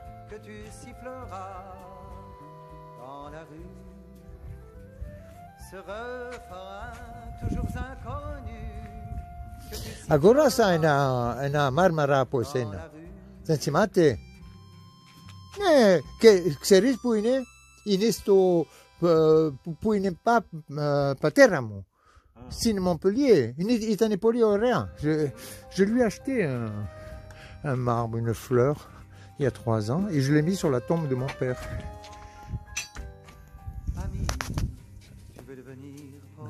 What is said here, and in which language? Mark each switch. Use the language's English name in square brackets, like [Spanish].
[French] que tu siffleras dans la rue. Ce refrain toujours inconnu que tu siffleras [Greek] Αγόρασα ένα μάρμαρα από εσένα. Δεν θυμάται? Ναι, και ξέρεις που είναι? Είναι στο... που είναι πατέρα μου. Στην Montpellier. Ήταν πολύ ωραία. [French] Je lui ai acheté un marbre, une fleur, il y a 3 ans, et je l'ai mis sur la tombe de mon père. ami, tu veux devenir poète.